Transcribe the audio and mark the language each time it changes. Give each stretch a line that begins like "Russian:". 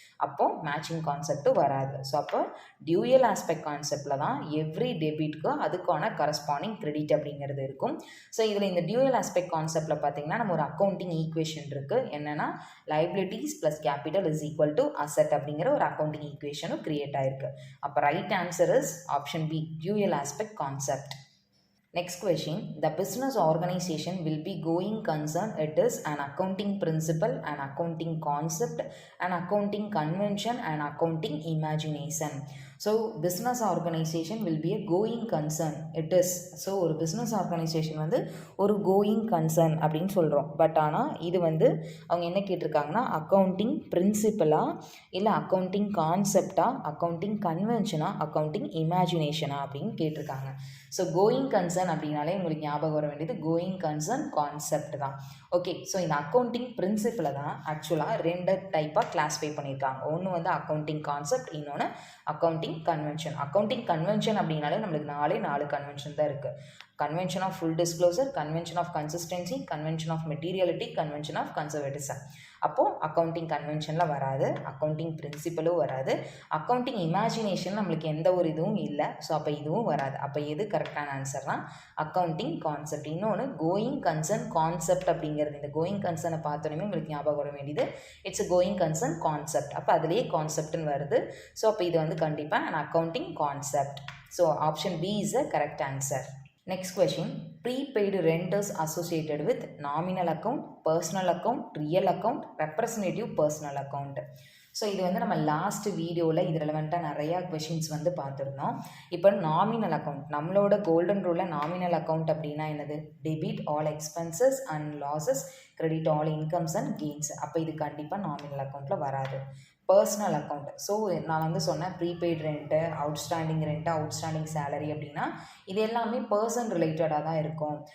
Tamil: அப்போது மேட்சிங் கான்செப்ட்டும் வராது. ஸோ அப்போ டியூயல் ஆஸ்பெக்ட் கான்செப்டில் தான் எவ்ரி டெபிட்க்கு அதுக்கான கரஸ்பாண்டிங் கிரெடிட் அப்படிங்கிறது இருக்கும். ஸோ இதில் இந்த டியூயல் ஆஸ்பெக்ட் கான்செப்டில் பார்த்தீங்கன்னா நம்ம ஒரு அக்கௌண்டிங் ஈக்குவேஷன் இருக்குது. என்னென்னா liabilities plus capital is equal to asset அப்படிங்கிற ஒரு அக்கௌண்டிங் ஈக்குவேஷனும் கிரியேட் ஆயிருக்கு.
English: அப்போ right answer is option B, dual aspect concept. Next question, the business organization will be going concern. It is an accounting principle, an accounting concept, an accounting convention, an accounting imagination. So business organization will be a going concern. It is.
Tamil: So ஒரு business organization வந்து ஒரு going concern அப்படின்னு சொல்கிறோம். But ஆனால் இது வந்து அவங்க என்ன கேட்டிருக்காங்கன்னா அக்கௌண்டிங் பிரின்சிபலா, இல்லை அக்கௌண்டிங் கான்செப்டா, அக்கௌண்டிங் கன்வென்ஷனா, அக்கௌண்டிங் இமேஜினேஷனா அப்படின்னு கேட்டிருக்காங்க. ஸோ கோயிங் கன்சர்ன் அப்படின்னாலே உங்களுக்கு ஞாபகம் வர வேண்டியது கோயிங் கன்சர்ன் கான்செப்ட் தான். ஓகே, ஸோ இந்த அக்கௌண்டிங் பிரின்சிபலை தான் ஆக்சுவலாக 2 டைப்பாக கிளாஸிஃபை பண்ணியிருக்காங்க. ஒன்று வந்து அக்கௌண்டிங் கான்செப்ட், இன்னொன்று அக்கௌண்டிங் கன்வென்ஷன். அக்கௌண்டிங் கன்வென்ஷன் அப்படின்னாலே நம்மளுக்கு 4 கன்வென்ஷன் தான் இருக்குது. Convention of full disclosure, convention of consistency, convention of materiality, convention of conservatism. அப்போது அக்கௌண்டிங் கன்வென்ஷனில் வராது, அக்கௌண்டிங் பிரின்சிபலும் வராது, அக்கௌண்டிங் இமேஜினேஷன் நம்மளுக்கு எந்த ஒரு இதுவும் இல்லை. ஸோ அப்போ இதுவும் வராது. அப்போ எது கரெக்டான ஆன்சர்னா அக்கௌண்டிங் கான்செப்ட். இன்னொன்று கோயிங் கன்சர்ன் கான்செப்ட் அப்படிங்கிறது, இந்த கோயிங் கன்சர்னை பார்த்தோன்னே உங்களுக்கு ஞாபகம் வர வேண்டியது
English: It's going concern concept.
Tamil: அப்போ அதுலேயே கான்செப்ட்னு வருது. ஸோ அப்போ இது வந்து கண்டிப்பாக an accounting concept.
English: So option B is a correct answer. Next question, prepaid rent is associated with nominal account, personal account, real account, representative personal account.
Tamil: So இது வந்து நம்ம லாஸ்ட் வீடியோவில் இது ரெலவெண்ட்டாக நிறையா கொஷின்ஸ் வந்து பார்த்துருந்தோம். இப்போ நாமினல் அக்கௌண்ட், நம்மளோட கோல்டன் ரூலில் நாமினல் அக்கௌண்ட் அப்படின்னா என்னது, debit all expenses and losses, credit all incomes and gains. அப்போ இது கண்டிப்பாக நாமினல் அக்கௌண்ட்டில் வராது. பர்சனல் அக்கௌண்ட், ஸோ நான் வந்து சொன்னேன் prepaid rent, outstanding rent, outstanding salary அப்படின்னா இது எல்லாமே பர்சன் ரிலேட்டடாக தான் இருக்கும்.